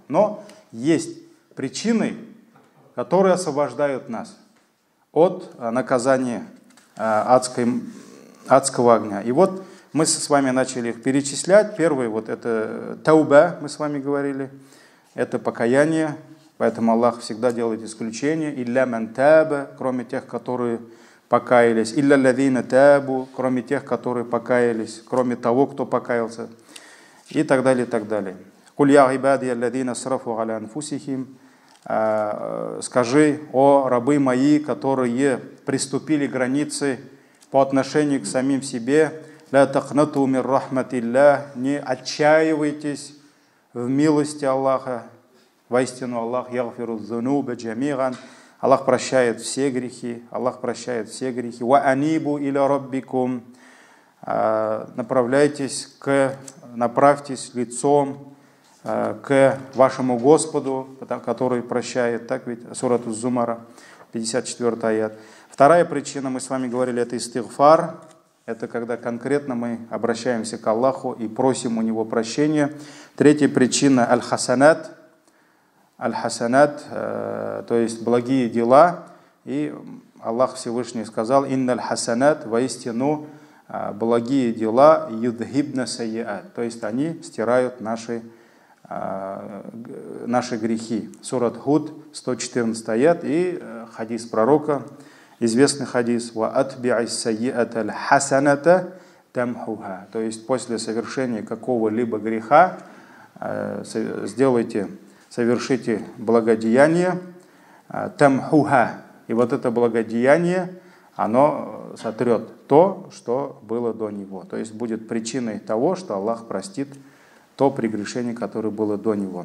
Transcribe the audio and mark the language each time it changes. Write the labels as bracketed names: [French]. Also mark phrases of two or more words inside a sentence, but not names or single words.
[Russian] Но есть причины, которые освобождают нас от наказания адского огня. И вот мы с вами начали их перечислять. Первый, вот это тауба, мы с вами говорили, это покаяние. Поэтому Аллах всегда делает исключение. [Arabic] «إلا من تاب», [Russian] кроме тех, которые покаялись, [Arabic] «إلا الذين تابوا», [Russian] кроме тех, которые покаялись, кроме того, кто покаялся, и так далее, и так далее. [Arabic] «قل يا عبادي الذين أسرفوا على أنفسهم», [Russian] скажи, о рабы мои, которые приступили границы по отношению к самим себе, [Arabic] «لا تقنطوا من رحمة الله», [Russian] не отчаивайтесь в милости Аллаха, воистину [Arabic] الله يغفر الذنوب جميعا, [Russian] Аллах прощает все грехи, Аллах прощает все грехи. [Arabic] «وأنيبوا إلى ربكم», [Russian] направьтесь лицом к вашему Господу, который прощает. Так ведь, сурат Az-Зумара, 54 аят. Вторая причина, мы с вами говорили, это истигфар. Это когда конкретно мы обращаемся к Аллаху и просим у Него прощения. Третья причина аль-хасанат. Аль-хасанат, то есть благие дела. И Аллах Всевышний сказал: [Arabic] «إن الحسنات», [Russian] воистину благие дела, [Arabic] يذهبن السيئات, [Russian] то есть они стирают наши грехи. Сурат Худ, 114 аят, и хадис пророка, известный хадис: [Arabic] «وأتبع السيئة الحسنة تمحها», [Russian] то есть после совершения какого-либо греха совершите благодеяние, тамхуха, и вот это благодеяние, оно сотрет то, что было до него. То есть будет причиной того, что Аллах простит то прегрешение, которое было до него.